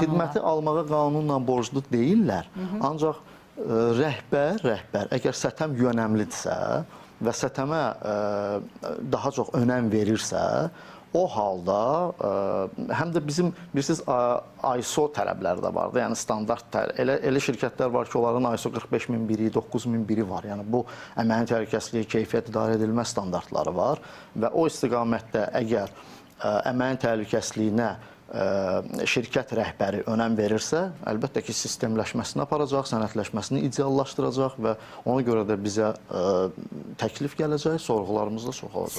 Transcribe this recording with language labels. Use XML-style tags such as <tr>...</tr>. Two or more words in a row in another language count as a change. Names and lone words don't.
<az>Xidməti almağa qanunla borclu deyirlər, ancaq rəhbər, əgər sətəm yönəmlidirsə və sətəmə daha çox önəm verirsə, o halda həm də bizim bilirsiniz ISO tələbləri də vardı. Yəni standart elə şirkətlər var ki, onların ISO 45001-i, 9001-i var. Yəni bu əməyin təhlükəsizliyi, keyfiyyət idarə edilmə standartları var və o istiqamətdə əgər əməyin təhlükəsizliyinə şirkət rəhbəri önəm verirsə, əlbəttə ki, sistemləşməsini aparacaq, sənədləşməsini ideallaşdıracaq və ona görə də bizə təklif gələcək, sorğularımız da çox olacaq.</az>